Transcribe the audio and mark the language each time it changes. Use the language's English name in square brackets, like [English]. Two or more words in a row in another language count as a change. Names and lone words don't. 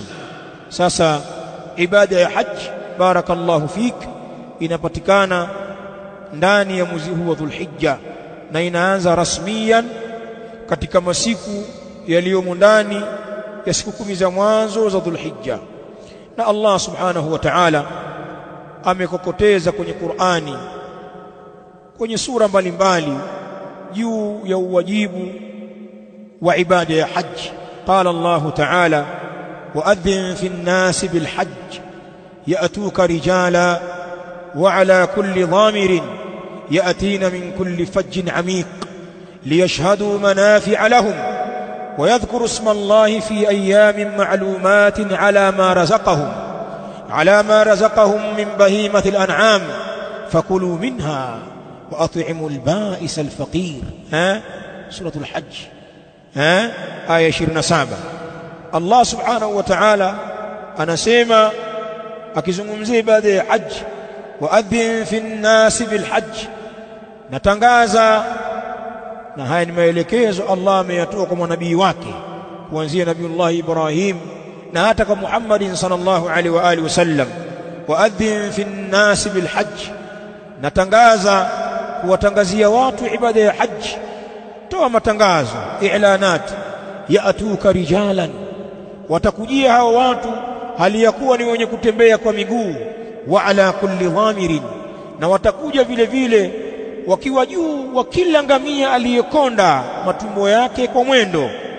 [Swahili] Sasa ibada ya hajj, [Arabic] بارك الله فيك, [Swahili] inapatikana ndani ya mwezi huu wa Dhulhijja, na inaanza rasmiyan katika masiku yaliyomo ndani ya siku 10 za mwanzo za Dhulhijja. Na Allah [Arabic] سبحانه وتعالى [Swahili] amekokoteza kwenye Qur'ani, kwenye sura mbalimbali, juu ya uwajibu wa ibada ya hajj. [Arabic] قال الله تعالى وأذن في الناس بالحج يأتوك رجالا وعلى كل ضامر يأتين من كل فج عميق ليشهدوا منافع لهم ويذكروا اسم الله في أيام معلومات على ما رزقهم من بهيمة الأنعام فكلوا منها وأطعموا البائس الفقير. [Swahili] Suratul Hajj, aya 27. Allah [Arabic] سبحانه وتعالى [Swahili] anasema akizungumzia ibada ya hajj, [Arabic] وأذن في الناس بالحج, [Swahili] natangaza. Na haya ni maelekezo Allah ameyatoa kwa manabii wake, kuanzia Nabiullah Ibrahim na hata kwa Muhammadin [Arabic] صلى الله عليه وآله وسلم. وأذن في الناس بالحج, [Swahili] natangaza, kuwatangazia watu ibada ya hajj. Toa matangazo, i'lanat. [Arabic] يأتوك رجالا, [Swahili] watakujia hao watu hali ya kuwa ni wenye kutembea kwa miguu. [Arabic] وعلى كل ضامر, [Swahili] na watakuja vile vile wakiwa juu wa kila ngamia aliyekonda matumbo yake kwa mwendo.